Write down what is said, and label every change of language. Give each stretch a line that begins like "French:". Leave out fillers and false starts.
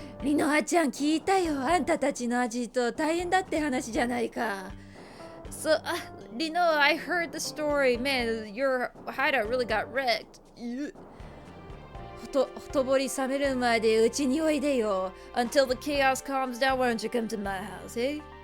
Japanese: Rinoha-chan, 聞いたよ。あんたたちのアジト大変だって話じゃないか。
English: So, Rinoha, I heard the story. Man, your hideout really got wrecked.
Japanese: ほとぼり冷めるまでうちにおいでよ。
English: Until the chaos calms down, why don't you come to my house, eh?